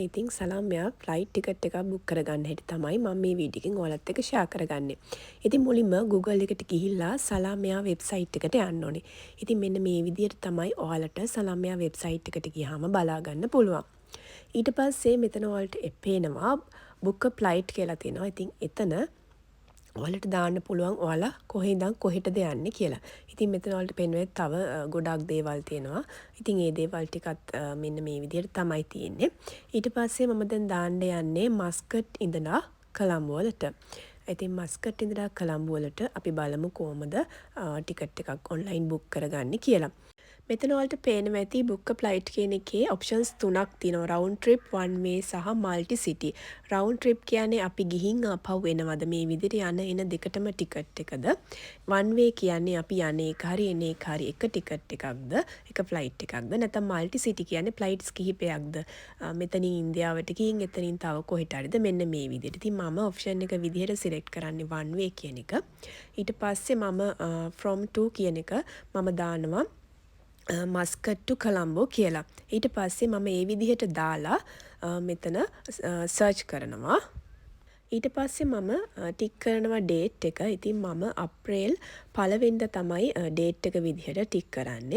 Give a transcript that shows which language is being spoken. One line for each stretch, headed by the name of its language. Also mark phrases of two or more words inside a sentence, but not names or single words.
Sinhala: ඉතින් සලාම් එයා
English: flight ticket
Sinhala: එකක් බුක් කරගන්න හැටි තමයි මම මේ වීඩියෝ එකෙන් ඔයාලත් එක්ක ෂෙයා කරගන්නේ. ඉතින් මුලින්ම Google එකට ගිහිල්ලා සලාම් එයා වෙබ්සයිට් එකට යන්න ඕනේ. ඉතින් මෙන්න මේ විදිහට තමයි ඔයාලට සලාම් එයා වෙබ්සයිට් එකට ගියාම බලා ගන්න පුළුවන්. ඊට පස්සේ මෙතන ඔයාලට පේනවා
English: book a flight
Sinhala: කියලා තියෙනවා. ඉතින් එතන ඔයාලට දාන්න පුළුවන් ඔයාලා කොහේ ඉඳන් කොහෙටද යන්නේ කියලා. ඉතින් මෙතන ඔයාලට පේන්නේ තව ගොඩක් දේවල් තියෙනවා. ඉතින් මේ දේවල් ටිකත් මෙන්න මේ විදිහට තමයි තියෙන්නේ. ඊට පස්සේ මම දැන් දාන්න යන්නේ මස්කට් ඉඳලා කොළඹ වලට. ඉතින් මස්කට් ඉඳලා කොළඹ වලට අපි බලමු කොහොමද ටිකට් එකක්
English: online book
Sinhala: කරගන්නේ කියලා. මෙතන ඔයාලට පේනවා ඇති
English: book a flight
Sinhala: කියන එකේ options තුනක් තියෙනවා.
English: round trip, one way සහ multi city. round trip
Sinhala: කියන්නේ අපි ගිහින් ආපහු එනවද මේ විදිහට යන එන දෙකටම ටිකට් එකද.
English: one way
Sinhala: කියන්නේ අපි යන්නේ එක හරි එන්නේ එක හරි එක ටිකට් එකක්ද, එක flight එකක්ද. නැත්නම්
English: multi city
Sinhala: කියන්නේ flights කිහිපයක්ද. මෙතනින් ඉන්දියාවට ගිහින් එතනින් තව කොහෙට හරිද මෙන්න මේ විදිහට. ඉතින් මම option එක විදිහට select කරන්නේ
English: one way
Sinhala: කියන එක. ඊට පස්සේ මම
English: from to
Sinhala: කියන එක මම දානවා මස්කට් ටු කොළඹ කියලා. ඊට පස්සේ මම ඒ විදිහට දාලා මෙතන සර්ච් කරනවා. ඊට පස්සේ මම ටික් කරනවා ඩේට් එක. ඉතින් මම අප්‍රේල් 1 වෙනිදා තමයි ඩේට් එක විදිහට ටික් කරන්නේ.